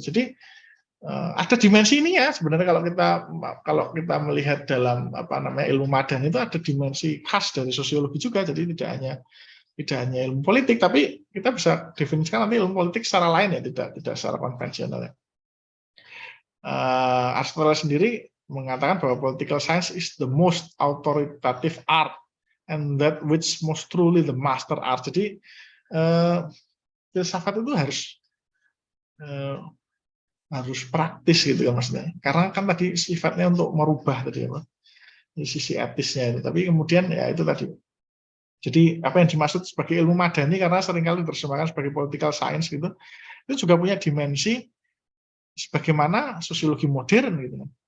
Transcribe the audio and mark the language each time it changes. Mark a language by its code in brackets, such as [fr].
[id] Jadi ada dimensi ini ya sebenarnya kalau kita melihat dalam ilmu madan itu ada dimensi khas dari sosiologi juga. Jadi tidak hanya ilmu politik, tapi kita bisa definisikan nanti ilmu politik secara lain ya, tidak secara konvensional ya. Aristoteles sendiri mengatakan bahwa [en] political science is the most authoritative art and that which most truly the master art. [id] Jadi filsafat itu harus praktis gitu kan maksudnya. Karena kan tadi sifatnya untuk merubah tadi apa? Sisi etisnya itu. Tapi kemudian ya itu tadi. Jadi apa yang dimaksud sebagai ilmu madani karena seringkali diterjemahkan sebagai political science gitu, itu juga punya dimensi sebagaimana sosiologi modern gitu.